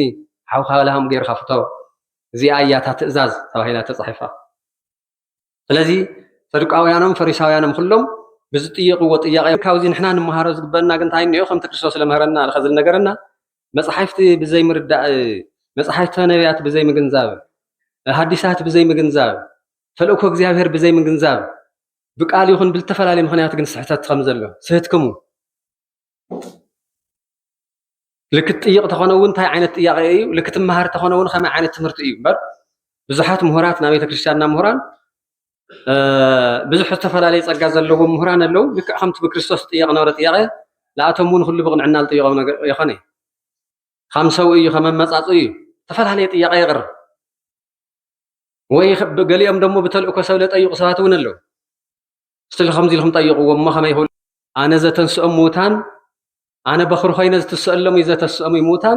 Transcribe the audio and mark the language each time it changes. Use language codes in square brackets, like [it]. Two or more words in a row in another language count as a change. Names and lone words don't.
[ti] ሓውኻ ለሃም ጌርካ ፍቶ እዚኣ እያ እታ ትእዛዝ ተባሂላ ተፃሒፋ ስለዚ ሰዱቃውያኖም ፈሪሳውያኖም ኩሎም ብዝጥይቅዎ ጥያቄ ካብዚ ንሕና ንምሃሮ ዝግበአና ግን እንታይ እንኦ ከምቲ ክርስቶስ ለምህረና ዝኸዝል ነገርና መፅሓፍቲ ብዘይ ምርዳእ መፅሓፍቲ ነቢያት ብዘይ ምግንዛብ ሓዲሳት ብዘይ ምግንዛብ ተልእኮ እግዚአብሔር ብዘይ ምግንዛብ ብቃል ይኹን ብዝተፈላለየ ምክንያት ግን ስሕተት ከም ዘሎ ስህትክሙ ልክት ጥይቅ ተኾነ እውን እንታይ ዓይነት ጥያቄ እዩ ልክት መሃር ተኾነ እውን ከመይ ዓይነት ትምህርቲ እዩ እምበር ብዙሓት ምሁራት ናብ ቤተክርስትያንና ምሁራን ብዙሕ ዝተፈላለየ ፀጋ ዘለዎም ምሁራን ኣለው ልክዕ ከምቲ ብክርስቶስ ጥያቄ ነበረ ጥያቄ ንኣቶም እውን ኩሉ ብቅንዕና ዝጥየቆም ነገር ይኾነ ከም ሰው እዩ ከም መመፃፅ እዩ ተፈላለየ ጥያቄ ይቅርብ ወይ ገሊኦም ደሞ ብተልእኮ ሰብ ለጠይቁ ሰባት እውን ኣለው ስትል ከምዚ ኢልኩም ጠይቁዎ እሞ ከመይ ይኽእሉ ኣነ ዘተንስኦም ምውታን ኣነ በኽሪ ኮይነ ዝተስአሎም እዩ ዘተስኦም ምውታን